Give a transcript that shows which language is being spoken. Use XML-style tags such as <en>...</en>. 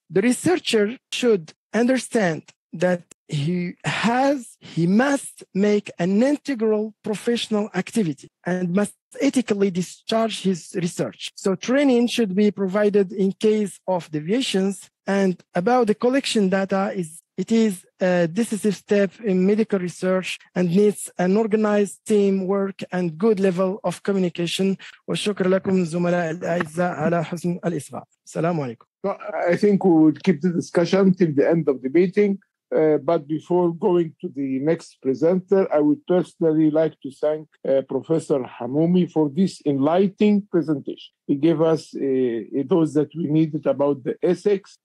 <en>The researcher should understand that he must make an integral professional activity and must ethically discharge his research. So training should be provided in case of deviations. And about the collection data, it is a decisive step in medical research and needs an organized teamwork and good level of communication.</en> <ar>وشكرا لكم زملاء الأعزاء على حسن الإصغاء. السلام عليكم.</ar> <en>I think we would keep the discussion till the end of the meeting. But before going to the next presenter, I would personally like to thank Professor Hamoumi for this enlightening presentation. He gave us those that we needed about the ethics.</en>